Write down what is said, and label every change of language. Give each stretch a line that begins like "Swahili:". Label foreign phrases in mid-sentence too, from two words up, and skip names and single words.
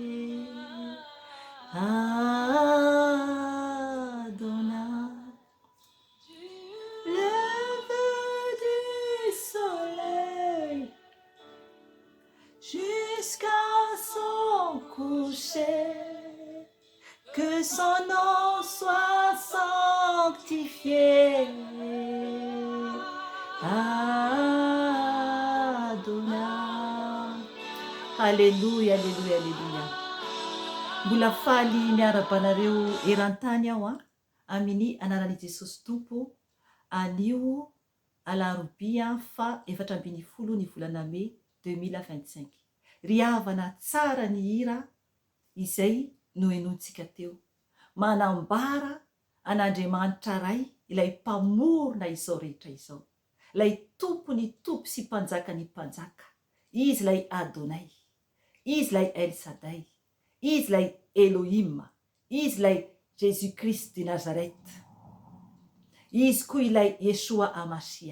French: Adonai, lever du soleil jusqu'à son coucher, que son nom soit sanctifié. Adonai. Alléluia, alléluia, alléluia.
Malagasy: Mbola faly miarabanareo eran-tany aho amin'ny anaran'i Jesosy Tompo anio alarobia fa 7 ny volana May 2025. Ry havana tsara ny hira izay noenontsika teo, manambara an'Andriamanitra ray ilay mpamorona izao rehetra izao, ilay tompony tompo sy mpanjaka ny mpanjaka, izy ilay Adonai, izy ilay El Shaddai, izy ilay Elohim, izy ilay Jésus Christ de Nazareth, izy koa ilay Yeshua Amasia.